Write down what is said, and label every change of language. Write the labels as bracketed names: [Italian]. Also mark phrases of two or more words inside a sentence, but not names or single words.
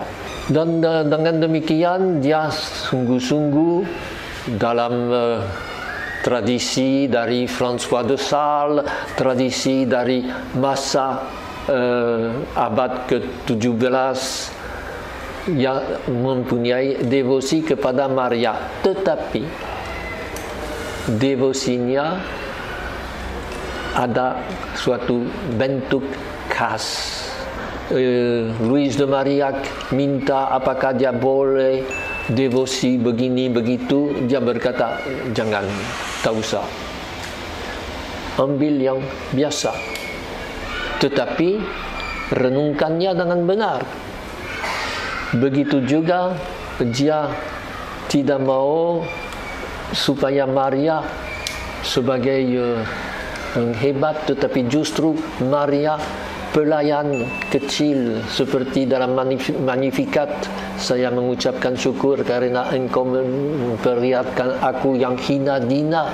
[Indonesian] Dan dengan demikian dia sungguh-sungguh dalam tradisi dari François de Sales, tradisi dari masa abad ke-17, yang mempunyai devosi kepada Maria. Tetapi devosinya ada suatu bentuk khas. Louise de Marillac minta apakah dia boleh devosi begini begitu. Dia berkata, jangan, tak usah, ambil yang biasa, tetapi renungkannya dengan benar. Begitu juga dia tidak mau supaya Maria sebagai yang hebat, tetapi justru Maria pelayan kecil, seperti dalam Magnificat, saya mengucapkan syukur karena engkau memperlihatkan aku yang hina dina.